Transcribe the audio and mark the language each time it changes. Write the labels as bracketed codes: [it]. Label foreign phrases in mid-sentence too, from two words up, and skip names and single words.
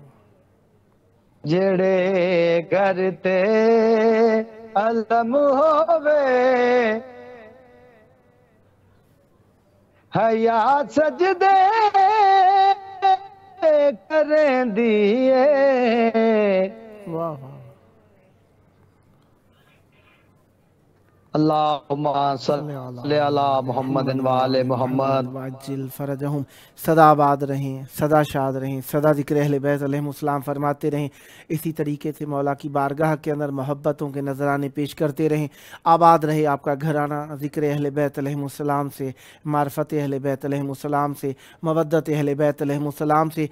[pa] جڑے گھر تے علم ہووے حیات سجدے کریں دیئے. [ur] واہ واہ. [ar] اللہم صلی علی محمد وآل محمد وعجل فرجہم. [ur] سدا آباد رہیں، سدا شاد رہیں، سدا ذکر [ar] اہل بیت علیہم السلام [ur] فرماتے رہیں. اسی طریقے سے مولا کی بارگاہ کے اندر محبتوں کے نذرانے پیش کرتے رہیں. آباد رہے آپ کا گھرانہ ذکر [ar] اہل بیت علیہم السلام [ur] سے، معرفت [ar] اہل بیت علیہم السلام [ur] سے، مودت [ar] اہل بیت علیہم السلام [ur] سے.